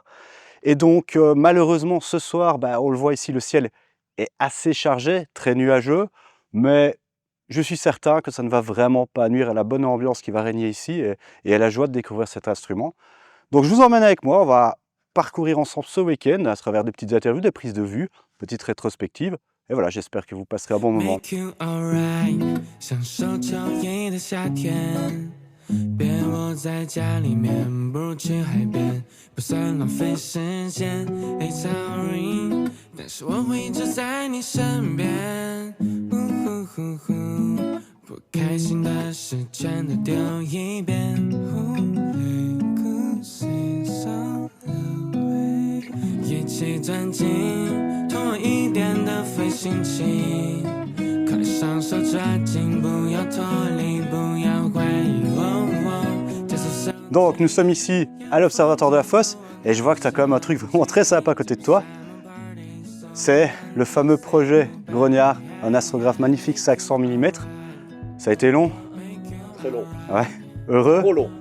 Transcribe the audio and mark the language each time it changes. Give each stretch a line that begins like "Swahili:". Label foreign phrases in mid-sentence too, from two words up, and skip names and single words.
French: Et donc malheureusement ce soir, on le voit ici, le ciel est assez chargé, très nuageux, mais je suis certain que ça ne va vraiment pas nuire à la bonne ambiance qui va régner ici et à la joie de découvrir cet instrument. Donc je vous emmène avec moi, on va parcourir ensemble ce week-end à travers des petites interviews, des prises de vue, petites rétrospectives. Et voilà, j'espère que vous passerez un bon moment.
Chinese: 别窝在家里面，不如去海边，不算浪费时间。
English: It's alright，
Chinese: 但是我会一直在你身边。不开心的事全都丢一边。一起钻进同一点的飞行器，快上手抓紧，不要脱离，不要怀疑。
French: Donc nous sommes ici à l'Observatoire de la Fosse et je vois que tu as quand même un truc vraiment très sympa à côté de toi. C'est le fameux projet Grognard, un astrographe magnifique 500 mm. Ça a été long? Très long. Ouais. Heureux? Trop long.